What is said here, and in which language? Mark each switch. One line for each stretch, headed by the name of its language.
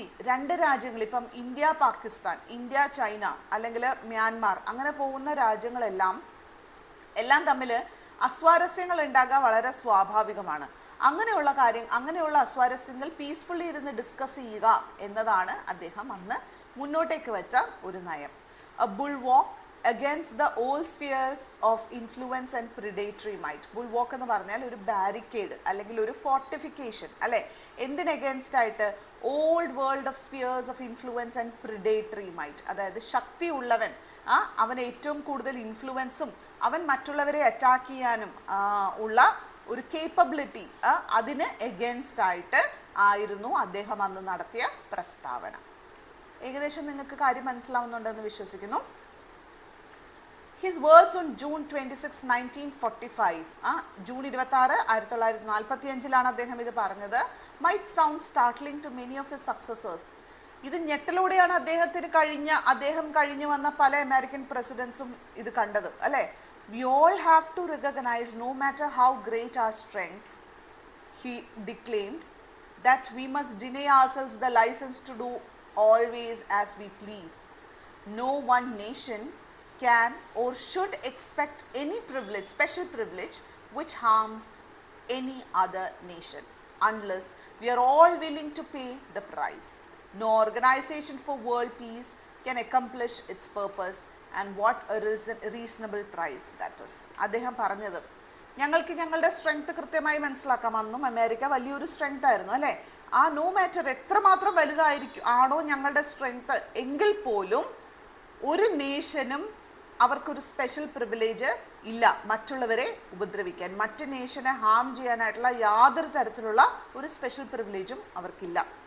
Malayalam: രണ്ട് രാജ്യങ്ങൾ, ഇപ്പം ഇന്ത്യ പാകിസ്ഥാൻ, ഇന്ത്യ ചൈന അല്ലെങ്കിൽ മ്യാൻമാർ, അങ്ങനെ പോകുന്ന രാജ്യങ്ങളെല്ലാം തമ്മിൽ അസ്വാരസ്യങ്ങൾ ഉണ്ടാകുക വളരെ സ്വാഭാവികമാണ്. അങ്ങനെയുള്ള അസ്വാരസ്യങ്ങൾ പീസ്ഫുള്ളി ഇരുന്ന് ഡിസ്കസ് ചെയ്യുക എന്നതാണ് അദ്ദേഹം അന്ന് മുന്നോട്ടേക്ക് വെച്ച ഒരു നയം.
English: A bulwark against the old spheres of influence and predatory might.
Malayalam: ബുൾവാക്ക് എന്ന് പറഞ്ഞാൽ ഒരു ബാരിക്കേഡ് അല്ലെങ്കിൽ ഒരു ഫോർട്ടിഫിക്കേഷൻ അല്ലേ, എന്തിന് അഗേൻസ്റ്റ് ആയിട്ട്,
English: Old world of spheres of influence and predatory might.
Malayalam: അതായത് ശക്തി ഉള്ളവൻ, അവൻ ഏറ്റവും കൂടുതൽ ഇൻഫ്ലുവൻസും അവൻ മറ്റുള്ളവരെ അറ്റാക്ക് ചെയ്യാനും ഉള്ള ഒരു കേപ്പബിലിറ്റി, അതിന് എഗൻസ്റ്റ് ആയിട്ട് ആയിരുന്നു അദ്ദേഹം അന്ന് നടത്തിയ പ്രസ്താവന. ഏകദേശം നിങ്ങൾക്ക് കാര്യം മനസ്സിലാവുന്നുണ്ടെന്ന് വിശ്വസിക്കുന്നു.
English: His words on June 26, 1945,
Malayalam: June 26, 1945 അദ്ദേഹം ഇത് പറഞ്ഞത്,
English: might sound startling to many of his successors.
Malayalam: ഇത് ഞെട്ടലോടെയാണ് അദ്ദേഹം കഴിഞ്ഞു വന്ന പല അമേരിക്കൻ പ്രസിഡൻസും ഇത് കണ്ടത് അല്ലേ.
English: We all have to recognize, no matter how great our strength, he declaimed, that we must deny ourselves the license to do always as we please. No one nation can or should expect any privilege, special privilege, which harms any other nation, unless we are all willing to pay the price. No organization for world peace can accomplish its purpose, and what a reasonable price that is.
Malayalam: അദ്ദേഹം പറഞ്ഞത്, ഞങ്ങൾക്ക് ഞങ്ങളുടെ strength കൃത്യമായി മനസ്സിലാക്കാം. അന്നും America വലിയൊരു strength ആയിരുന്നു അല്ലേ. ആ
English: no matter
Malayalam: എത്രമാത്രം വലുതായിരിക്കും ആണോ ഞങ്ങളുടെ സ്ട്രെങ്ത് എങ്കിൽ പോലും ഒരു നേഷനും അവർക്കൊരു സ്പെഷ്യൽ പ്രിവിലേജ് ഇല്ല മറ്റുള്ളവരെ ഉപദ്രവിക്കാൻ, മറ്റ് നേഷനെ ഹാം ചെയ്യാനായിട്ടുള്ള യാതൊരു തരത്തിലുള്ള ഒരു സ്പെഷ്യൽ പ്രിവിലേജും അവർക്കില്ല.